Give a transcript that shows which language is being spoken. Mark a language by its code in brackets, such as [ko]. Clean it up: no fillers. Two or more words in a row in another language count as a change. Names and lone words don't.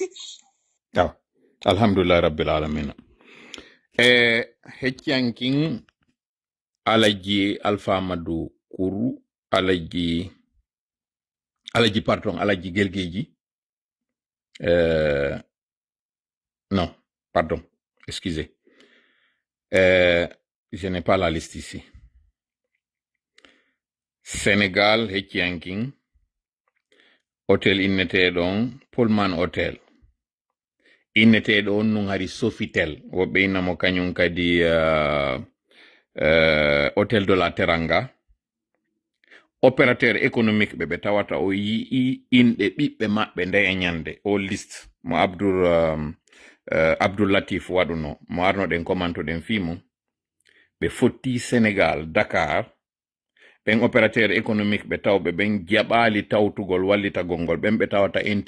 [ar] الحمد لله رب العالمين [ff] heccankin alaji Alpha Madou Kourou alaji Gelgeji non [fr] pardon excusez je n'ai pas la liste ici [ff] Sénégal heccankin hôtel inneteɗon Pullman Hotel inneteɗo on nun hari Sofitel woɓɓe innamo kañum kadi hôtel de la Teranga [fr] opérateur économique [ff] ɓe tawata o yii inɗe ɓiɓɓe maɓɓe nde e ñande o liste mo Abdoul Latif waɗuno mo arnoɗen commantoɗen fimo ɓe fotti Sénégal Dakar ɓen [fr] opérateur économique [ff] ɓe tawɓe ɓen jaɓali tawtugol wallitagol ngol ɓen ɓe tawata